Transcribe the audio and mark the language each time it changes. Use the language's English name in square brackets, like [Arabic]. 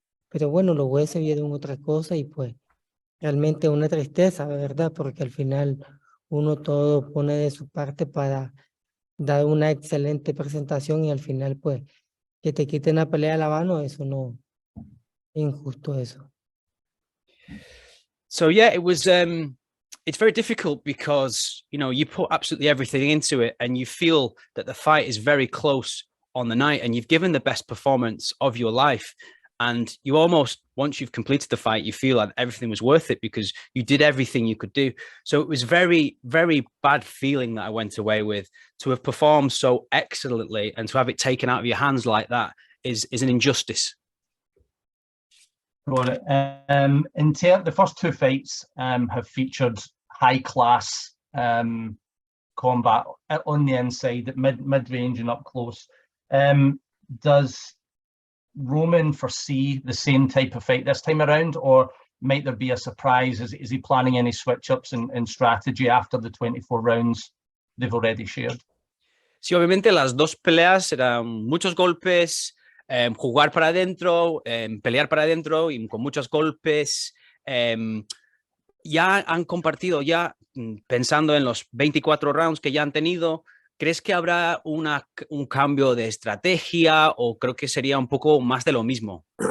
[Spanish] Pero bueno, los jueces vieron otra cosa y pues realmente una tristeza, ¿verdad? Porque al final uno todo pone de su parte para dar una excelente presentación y al final pues que te quiten la pelea de la mano, eso no, es injusto eso. [English] So yeah, it was it's very difficult because you put absolutely everything into it and you feel that the fight is very close on the night and you've given the best performance of your life, and you almost, once you've completed the fight, you feel like everything was worth it because you did everything you could do. So it was very, very bad feeling that I went away with. To have performed so excellently and to have it taken out of your hands like that is an injustice. Got it. The first 2 fights have featured high-class combat on the inside, at mid-range and up close. Does Roman foresee the same type of fight this time around, or might there be a surprise? Is he planning any switch-ups in strategy after the 24 rounds they've already shared? [Spanish] Sí, obviamente las dos peleas eran muchos golpes, jugar para adentro, pelear para adentro y con muchos golpes. Ya han compartido, pensando en los 24 rounds que ya han tenido, ¿crees que habrá un cambio de estrategia o creo que sería un poco más de lo mismo?